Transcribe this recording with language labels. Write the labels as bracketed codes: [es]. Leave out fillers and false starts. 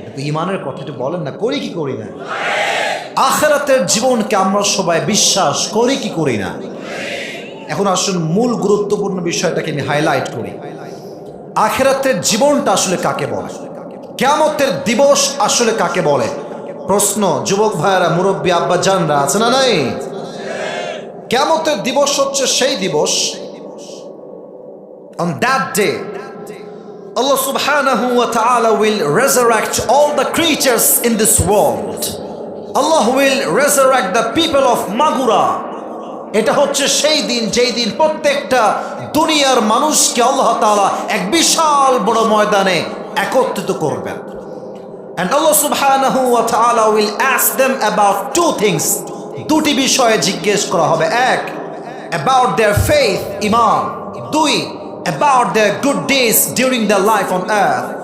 [bn] ঈমানের কথাটা বলেন না, করি কি করি না? আখিরাতের জীবনকে আমরা সবাই বিশ্বাস করি কি করি না? এখন আসুন মূল গুরুত্বপূর্ণ বিষয়টাকে আমি হাইলাইট করি। আখিরাতের জীবনটা আসলে কাকে বলে? কিয়ামতের দিবস আসলে কাকে বলে? প্রশ্ন, যুবক ভাইয়েরা, মুরব্বী আব্বা জানরা আছে না নাই? কিয়ামতের দিবস হচ্ছে সেই দিবস, [en] on that day Allah subhanahu wa ta'ala will resurrect all the creatures in this world. Allah will resurrect the people of Magura. [bn] এটা হচ্ছে সেই দিন যেই দিন প্রত্যেকটা দুনিয়ার মানুষকে আল্লাহ তাআলা এক বিশাল বড় ময়দানে একত্রিত করবেন। [en] And Allah subhanahu wa ta'ala will ask them about two things. [bn] দুটি বিষয়ে জিজ্ঞেস করা হবে। এক, [en] about their faith, [bn] iman. দুই, [en] about their good deeds during their life on earth.